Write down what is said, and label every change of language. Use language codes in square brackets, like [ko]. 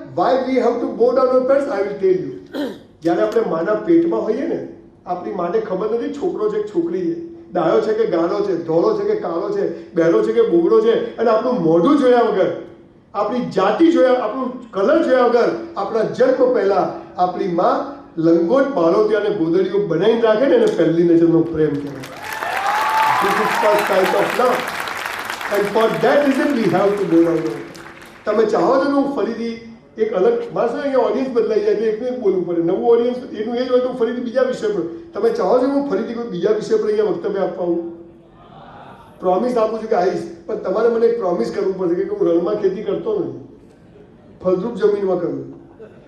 [en] Why we have to bow down our parents? I will tell you. [gu] જ્યારે આપણે માના પેટમાં હોઈએ ને, આપણી માને ખબર નથી છોકરો છે કે છોકરી છે, ડાયો છે કે ગાળો છે, ધોળો છે કે કાળો છે, બહેરો છે કે બોગડો છે. અને આપણું મોઢું જોયા વગર, આપણી જાતિ જોયા, આપણું કલર જોયા વગર, આપણા જન્મ પહેલા આપણી માં લંગોટ, બાળોતી અને ગોદડીઓ બનાવીને રાખે ને, એને પહેલી નજરનો પ્રેમ કહેવાય. [en] This is first sight of love. And for that reason we have to bow down. [gu] તમે ચાહો છો ને હું ફરીથી એક અલગ માણસ અહીંયા ઓડિયન્સ બદલાઈ જાય છે, એકનું એક બોલવું પડે. નવું ઓડિયન્સ એનું એ જ હોય તો ફરીથી બીજા વિષય પર. તમે ચાહો છો હું ફરીથી કોઈ બીજા વિષય પર અહીંયા વક્તવ્ય આપવા હું પ્રોમિસ આપું છું કે આવીશ, પણ તમારે મને એક પ્રોમિસ કરવું પડશે કે હું રણમાં ખેતી કરતો નથી, ફળદ્રુપ જમીનમાં કરું.